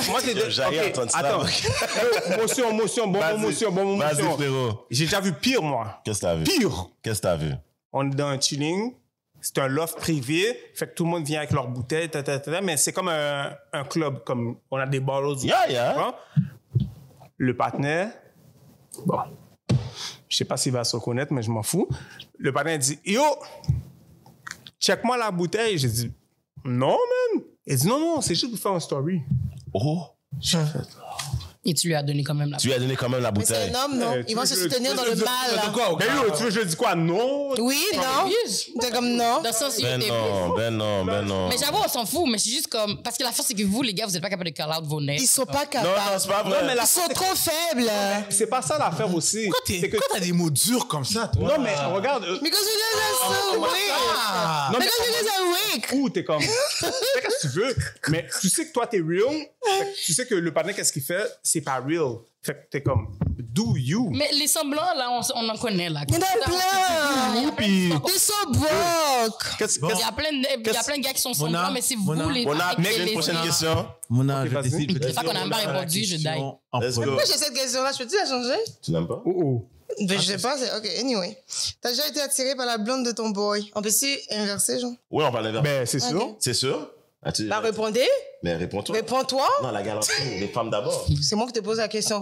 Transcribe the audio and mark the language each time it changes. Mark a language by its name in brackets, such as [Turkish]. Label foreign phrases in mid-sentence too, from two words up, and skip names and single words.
[French] J'ai entendu ça. Attends. Motion, bon Vas-y, motion. frérot. J'ai déjà vu pire, moi. Qu'est-ce que t'as vu? Pire. Qu'est-ce que t'as vu? On est dans un chilling. C'est un loft privé. Fait que tout le monde vient avec leurs bouteilles, mais c'est comme un club, comme on a des bottles. [English] Yeah. [French] Le partenaire, bon, je sais pas s'il va se reconnaître, mais je m'en fous. Le partenaire dit, yo, check-moi la bouteille. J'ai dit, non, man. Il dit, non, c'est juste pour faire un story. Oh. Et tu lui as donné quand même la Tu lui as donné quand même la Mais c'est bouteille. un homme, non? Ils vont se soutenir dans le mal, là. Mais yo, tu veux que je dis quoi? Non. Oui, non? C'est comme non. Dans le sens où Ben non. Mais j'avoue, on s'en fout, mais c'est juste comme. Parce que la force, c'est que vous, les gars, vous n'êtes pas capables de [English] call out [French] vos nets. Ils sont pas Non, capables. c'est pas vrai. Non, mais Ils sont trop faibles. C'est pas ça l'affaire aussi. C'est que Pourquoi t'as des mots durs comme ça, toi? non, mais regarde. [English] Because you guys are so weak. [French] Non, mais [English] Because you guys are weak. [French] où t'es comme. Fais qu'est-ce que tu veux. Mais tu sais que toi, t'es real. Fait que tu sais que le partenaire, qu'est-ce qu'il fait? C'est pas real. Fait que t'es comme, [English] do you? [French] Mais les semblants, là, on en connaît, là. Il y en a plein. Puis, Ils sont broke. Il y a plein de gars qui sont semblants, mais c'est vous, les. On a avec une les- prochaine question. Mon Ok, vas-y. C'est ça qu'on n'a pas répondu, je die. [English] Let's go. [French] Pourquoi j'ai cette question-là? Je peux-tu la changer? Tu n'aimes pas? Ben, je sais pas. OK, anyway. T'as déjà été attiré par la blonde de ton boy. On peut-tu inverser, genre? Oui, on va l'inverser. ben, c'est sûr. Ok. C'est sûr? Bah, répondez. Mais réponds-toi. Réponds-toi. Non, la galanterie, les femmes d'abord. C'est moi qui te pose la question.